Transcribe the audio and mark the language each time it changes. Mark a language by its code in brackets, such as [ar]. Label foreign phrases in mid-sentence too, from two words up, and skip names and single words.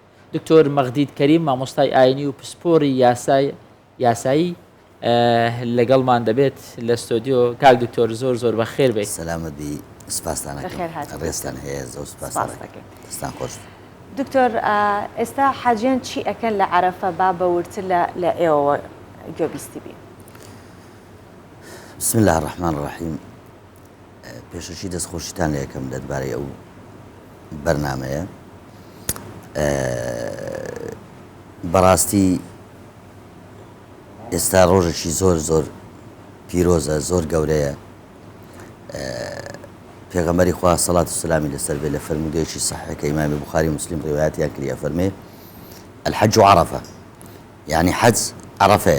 [ckb] دکتۆر مەغدید کەریم مامۆستای ئاینی و پسپۆری یاسایی لەگەڵمان دەبێت لە ستۆدیۆ. کاک دکتۆر زۆر زۆر بە خێر بێت. سەلامت بی، سپاسدانەکەم. ڕێستان هەیە، زۆر سپاسدانەکەم. دەستان خۆش. دکتۆر ئێستا حاجیان چی ئەکەن لە عەرەفە با بەورتر لە ئێوە گوێبیستی بین؟ [ar] بسم الله الرحمن الرحیم. [ckb] پێشەشی دەستخۆشیتان لە یەکەم دەربارەی ئەو بەرنامەیە. بەڕاستی ئێستا ڕۆژێکی زۆر زۆر پیرۆزە، زۆر گەورەیە. پێغەمبەری خوا سەڵات و سەلامی لەسەر بێ لە فەرمودەیەکی صحیحەکە ئیمامی بوخاری و مسلم ڕیوایەتیان کردی فەرمێ [ar] الحەج عەرەفە، [ckb] یعنی حەج عەرەفەیە.